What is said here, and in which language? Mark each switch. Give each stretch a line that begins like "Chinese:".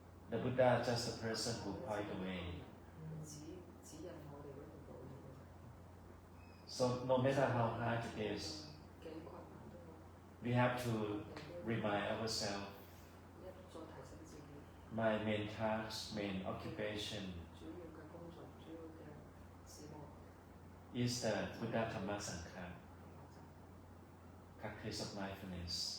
English: The Buddha just a person who point the way.
Cantonese: 指引我哋嗰條路。
English: So no matter how hard it is,
Cantonese: 幾困難都好，
English: we have to remind ourselves,
Cantonese: 一再提醒自己，
English: my main task, main occupation
Cantonese: 主要嘅工作，主要嘅事務
English: is the Buddha Dhamma Sangha,
Cantonese: 學習，
English: practice of mindfulness.